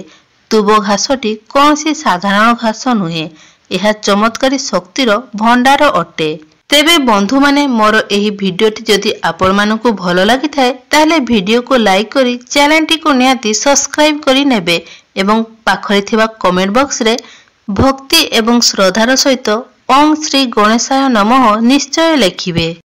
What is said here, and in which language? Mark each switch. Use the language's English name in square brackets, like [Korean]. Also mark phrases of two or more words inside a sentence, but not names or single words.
[Odia] ଦୁବ ଘାସଟି କୌଣସି ସାଧାରଣ ଘାସ ନୁହେଁ, ଏହା ଚମତ୍କାରୀ ଶକ୍ତିର ଭଣ୍ଡାର ଅଟେ। ତେବେ ବନ୍ଧୁ ମାନେ ମୋର ଏହି ଭିଡିଓଟି ଯଦି ଆପଣ ମାନଙ୍କୁ ଭଲ ଲାଗି ଥାଏ ତାହାହେଲେ ଭିଡିଓ କୁ ଲାଇକ କରି ଚ୍ୟାନେଲ କୁ ନିହାତି ସବସ୍କ୍ରାଇବ କରି ନେବେ ଏବଂ ପାଖରେ ଥିବା [English] comment box [Odia] ରେ ଭକ୍ତି ଏବଂ ଶ୍ରଦ୍ଧାର ସହିତ [Sanskrit] ओम श्री गणेशाय नमः [Odia] ନିଶ୍ଚୟ ଲେଖିବେ।